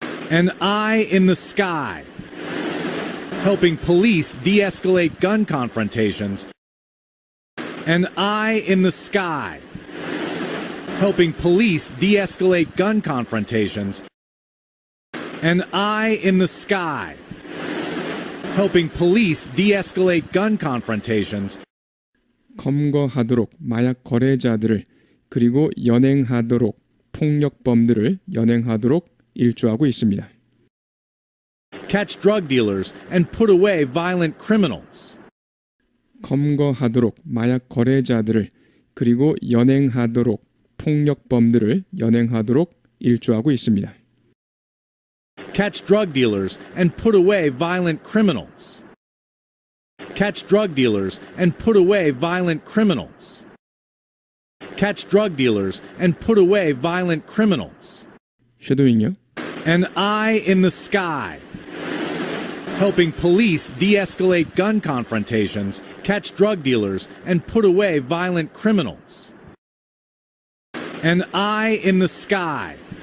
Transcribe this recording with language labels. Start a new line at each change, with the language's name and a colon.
English: An eye in the sky, helping police de-escalate gun confrontations. An eye in the sky, helping police de-escalate gun confrontations. An eye in the sky, helping police de-escalate gun confrontations.
Korean: 검거하도록 마약 거래자들을 그리고 연행하도록 폭력범들을 연행하도록 일조하고 있습니다.
English: Catch drug dealers and put away violent criminals.
Korean: 검거하도록 마약 거래자들을 그리고 연행하도록 폭력범들을 연행하도록 일조하고 있습니다.
English: Catch drug dealers and put away violent criminals. Catch drug dealers and put away violent criminals. Catch drug dealers and put away violent criminals.
Korean: 쉐도잉요.
English: An eye in the sky, helping police de-escalate gun confrontations, catch drug dealers, and put away violent criminals. An eye in the sky,